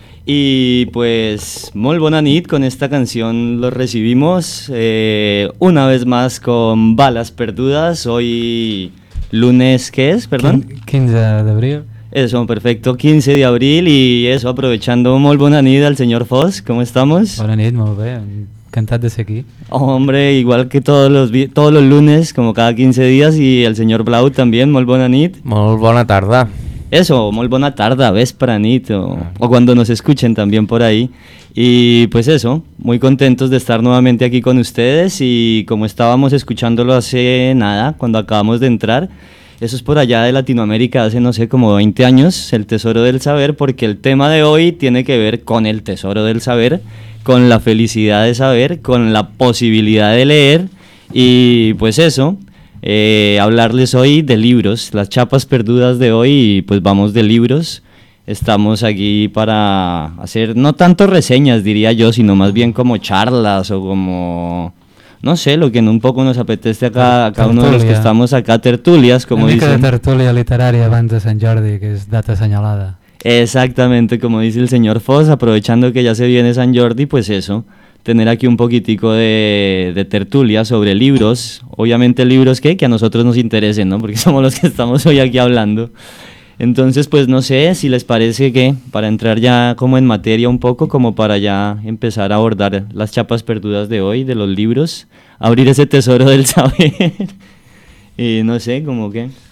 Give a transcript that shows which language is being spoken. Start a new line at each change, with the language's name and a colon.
Spanish: Y pues
Catalan: molt bona nit,
Spanish: con esta canción lo recibimos una vez más con Bales perdudes. Hoy lunes, ¿qué es? Perdón. 15 de abril. Eso, perfecto, 15 de abril. Y eso, aprovechando,
Catalan: molt bona nit
Spanish: al señor Foss, ¿cómo estamos?
Catalan: Bona nit, molt bé, encantat de ser aquí.
Spanish: Hombre, igual que todos los lunes, como cada 15 días. Y el señor Blau también,
Catalan: molt bona nit. Molt bona tarda.
Spanish: Eso,
Catalan: molt bona tarda, vespranit,
Spanish: o cuando nos escuchen también por ahí. Y pues eso, muy contentos de estar nuevamente aquí con ustedes. Y como estábamos escuchándolo hace nada, cuando acabamos de entrar, eso es por allá de Latinoamérica, hace no sé, como 20 años, el tesoro del saber, porque el tema de hoy tiene que ver con el tesoro del saber, con la felicidad de saber, con la posibilidad de leer. Y pues eso, hablarles hoy de libros, las chapas perdudas de hoy, y pues vamos de libros. Estamos aquí para hacer no tanto reseñas, diría yo, sino más bien como charlas o como, no sé, lo que en un poco nos apetece acá, a cada uno de los que estamos acá, tertulias, como una dicen.
Catalan: Una mica de tertulia literària abans de Sant Jordi, que és data assenyalada.
Spanish: Exactamente, como dice el señor Foss, aprovechando que ya se viene Sant Jordi, pues eso, tener aquí un poquitico de tertulia sobre libros, obviamente libros que a nosotros nos interesen, ¿no? Porque somos los que estamos hoy aquí hablando. Entonces, pues no sé si les parece que para entrar ya como en materia un poco, como para ya empezar a abordar las chapas perdudas de hoy, de los libros, abrir ese tesoro del saber, y no sé, como que...